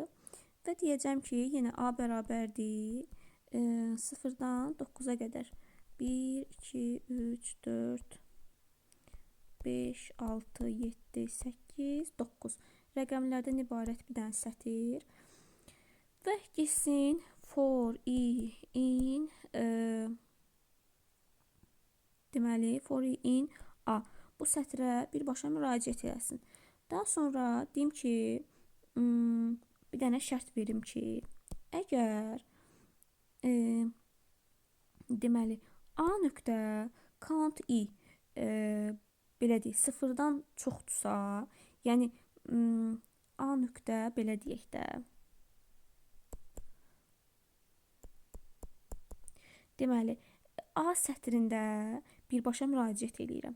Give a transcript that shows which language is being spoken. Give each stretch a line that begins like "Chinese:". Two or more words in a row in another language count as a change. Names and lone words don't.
Azerbaijani: Və deyəcəm ki, yenə a bərabərdir 0-dan 9-a qədər. 1, 2, 3, 4, 5, 6, 7, 8, 9 rəqəmlərdən ibarət bir dənə sətir və getsin
English: for i in
Azerbaijani: deməli
English: for i in a,
Azerbaijani: bu sətrə birbaşa müraciət eləsin. Daha sonra deyim ki, bir dənə şərt verim ki, əgər deməli a nöqtə count i belə deyək, 0-dan çoxdursa, yəni a nöqtə belə deyək də, deməli a sətrində birbaşa müraciət edirəm.